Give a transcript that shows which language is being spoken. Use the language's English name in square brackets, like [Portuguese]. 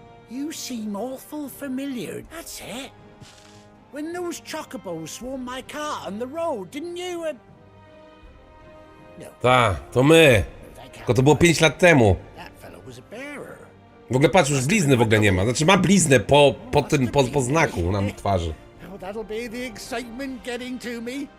[English] You seem awful familiar. That's it. When those chocobos swarmed my car on the road, didn't you? No, [Polish] Ta, to my. Tylko to było 5 lat temu. [English] that fellow was a bearer. [Polish] W ogóle patrz, już blizny w ogóle nie ma. Znaczy ma bliznę po znaku na twarzy. [English] Oh, that'll be the excitement getting to me.